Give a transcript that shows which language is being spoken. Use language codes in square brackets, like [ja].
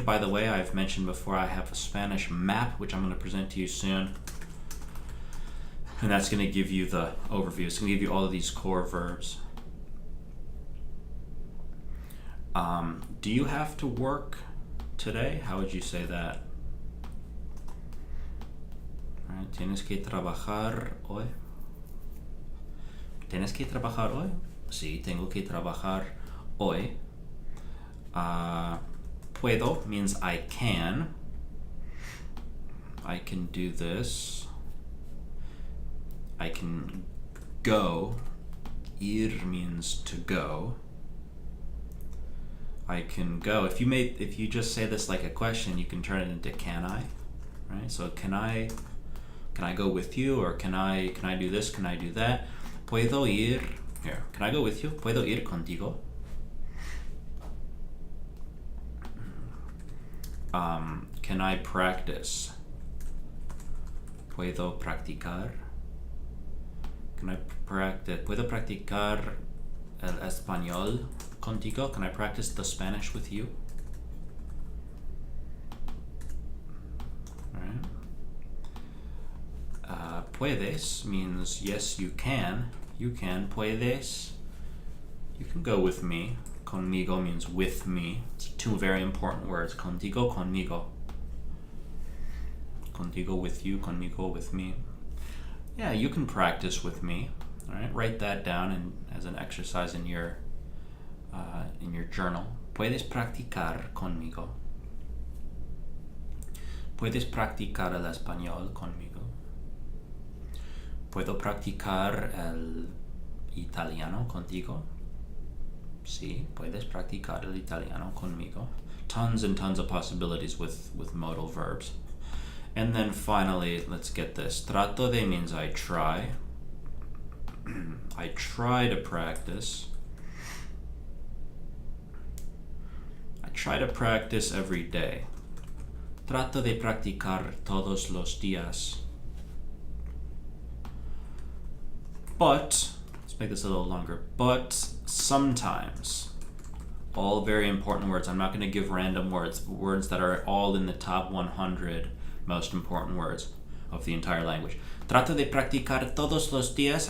[en] By the way, I've mentioned before I have a Spanish map, which I'm going to present to you soon. And that's going to give you the overview. It's going to give you all of these core verbs. Do you have to work today? How would you say that? All right, [es] ¿tienes que trabajar hoy? ¿Tienes que trabajar hoy? Sí, tengo que trabajar hoy. [en] Puedo means I can. I can do this. I can go. Ir means to go. I can go. If you just say this like a question, you can turn it into can I, right? So can I go with you, or can I do this? Can I do that? [es] Puedo ir [en] here. Can I go with you? [es] Puedo ir contigo. [en] Can I practice? [es] Puedo practicar. [en] Can I practice? [es] Puedo practicar el español contigo? [en] Can I practice the Spanish with you? Right. Puedes means yes, you can. You can. Puedes. You can go with me. Conmigo means with me. It's two very important words. Contigo, conmigo. Contigo with you, conmigo with me. Yeah, you can practice with me. All right, write that down and as an exercise in your journal. [es] Puedes practicar conmigo. Puedes practicar el español conmigo. Puedo practicar el italiano contigo. Sí, puedes practicar el italiano conmigo. [en] Tons and tons of possibilities with modal verbs. And then finally, let's get this. Trato de means I try. I try to practice. I try to practice every day. [es] Trato de practicar todos los días. [en] But, let's make this a little longer, but sometimes, all very important words. I'm not going to give random words that are all in the top 100 most important words of the entire language. [es] Trato de practicar todos los días.